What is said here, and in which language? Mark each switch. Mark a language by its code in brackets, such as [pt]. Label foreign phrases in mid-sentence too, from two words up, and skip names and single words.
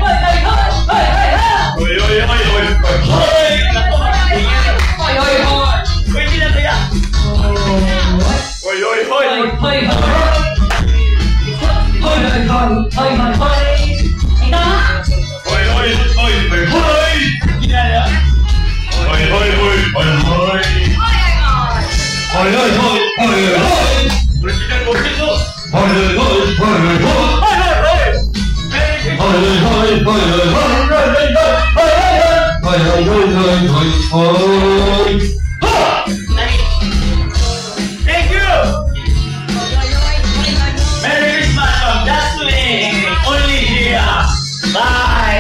[tl] Hoy, hoy, hoy, hoy, hoy, hoy! Hoy, hoy, hoy! Hoy, hindi na kaya! Hoy, hoy, hoy! Hoy, hoy, hoy! Hoy, hoy, hoy! Hoy, hoy, hoy! Hoy, hoy, hoy, hoy, hoy! Hindi na kaya! Hoy, hoy, hoy, hoy, hoy! Hoy, hoy, hoy, hoy, hoy! President Bosito! Hoy, hoy, hoy, hoy, hoy, hoy! Hoy, hoy, hoy, hoy, hoy, hoy! Hoy, hoy, hoy, hoy, hoy, hoy! [en] Thank you! Merry Christmas from Daswing! Only here! Bye!